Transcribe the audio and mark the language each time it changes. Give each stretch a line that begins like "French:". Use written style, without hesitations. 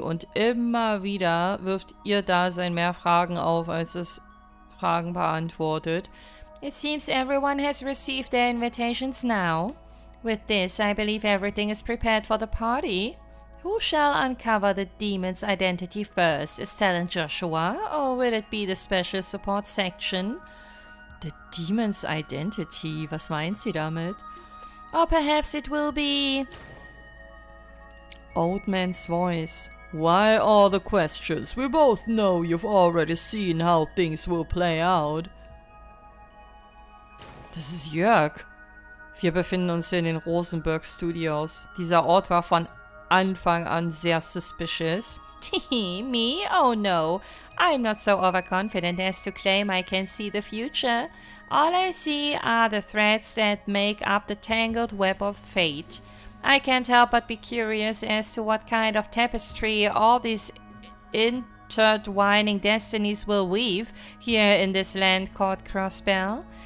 German: Und immer wieder wirft ihr Dasein mehr Fragen auf, als es Fragen beantwortet.
English: It seems everyone has received their invitations now. With this, I believe everything is prepared for the party. Who shall uncover the demon's identity first? Estelle and Joshua? Or will it be the special support section? The demon's identity?
German: Was meint sie damit?
English: Or perhaps it will be... Old man's voice. Why all the questions? We both know you've already seen how things will play out.
German: Das ist Jörg. Wir befinden uns hier in den Rosenberg Studios. Dieser Ort war von Anfang an sehr suspicious.
English: Me? Oh no. I'm not so overconfident as to claim I can see the future. All I see are the threads that make up the tangled web of fate. I can't help but be curious as to what kind of tapestry all these intertwining destinies will weave here in this land called Crossbell.